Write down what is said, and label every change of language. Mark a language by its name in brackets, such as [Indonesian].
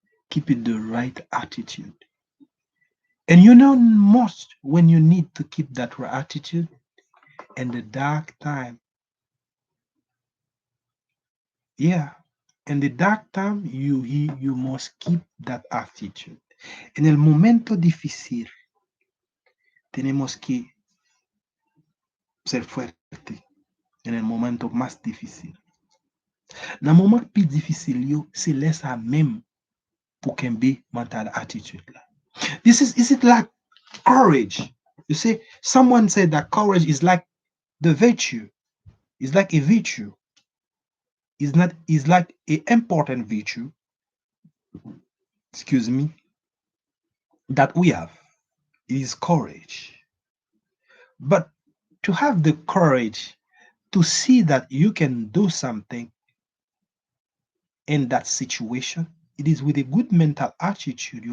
[English] Keep it the right attitude. And you know most when you need to keep that right attitude in the dark time. Yeah. In the dark time, you must keep that attitude. [Spanish] En el momento difícil, tenemos que ser fuerte. En el momento más difícil. [French] Dans le moment plus difficile, c'est là même pour kembe mental attitude là. [English] Is it like courage? You see, someone said that courage is like the virtue. It's like a virtue. It's not. It's like a important virtue. Excuse me. That we have. It is courage. But to have the courage to see that you can do something in that situation, it is with a good mental attitude.